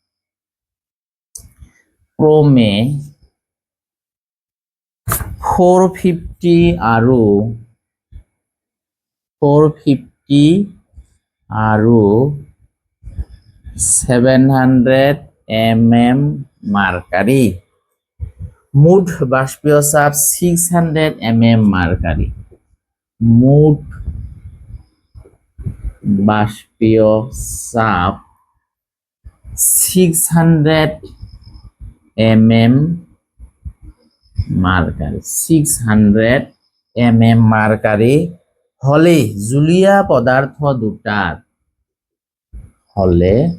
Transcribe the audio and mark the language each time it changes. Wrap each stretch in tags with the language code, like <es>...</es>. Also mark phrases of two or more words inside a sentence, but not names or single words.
<as>ক্ৰমে 450 আৰু 700</as> <en>mm mercury,</en> <as>মুঠ বাষ্পীয় চাপ 600</as> <en>mm mercury,</en> <as>মুঠ বাষ্পীয় চাপ 600</as> <en>mm mercury,</en> <as>600</as> <en>mm mercury</en> <as>হলে জুলীয়া পদার্থ দুটার, হলে</as>